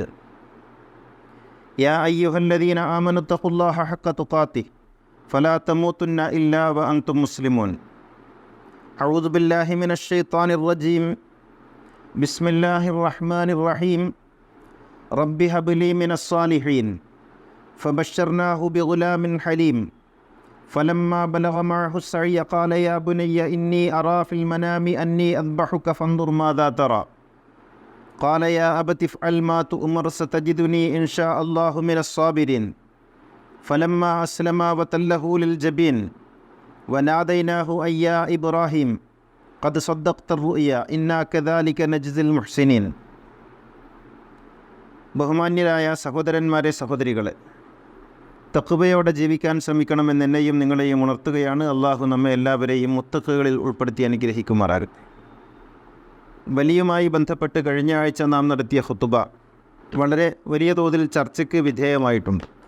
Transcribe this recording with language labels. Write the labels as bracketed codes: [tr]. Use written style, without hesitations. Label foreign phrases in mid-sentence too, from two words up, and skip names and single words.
[ar] يا أيها الذين آمنوا اتقوا الله حق تقاته فلا تموتن إلا وأنتم مسلمون. أعوذ بالله من الشيطان الرجيم. بسم الله الرحمن الرحيم. رب هب لي من الصالحين فبشرناه بغلام حليم. فلما بلغ معه السعي قال يا بني إني أرى في المنام أني أذبحك فانظر ماذا ترى. قال يا أبت افعل ما تؤمر ستجدني إن شاء الله من الصابرين. فلما أسلما وتله للجبين وناديناه أن يا إبراهيم قد صدقت الرؤيا إنا كذلك نجزي المحسنين. [ml] ബഹുമാന്യരായ സഹോദരന്മാരെ, സഹോദരികളെ, തഖ്വയോടെ ജീവിക്കാൻ ശ്രമിക്കണമെന്ന് എന്നെയും നിങ്ങളെയും ഉണർത്തുകയാണ്. അള്ളാഹു നമ്മെ എല്ലാവരെയും മുത്തഖുകളിൽ ഉൾപ്പെടുത്തി അനുഗ്രഹിക്കുമാറാകട്ടെ. വലിയുമായി ബന്ധപ്പെട്ട് കഴിഞ്ഞ ആഴ്ച നാം നടത്തിയ ഖുതുബ വളരെ വലിയ തോതിൽ ചർച്ചയ്ക്ക് വിധേയമായിട്ടുണ്ട്.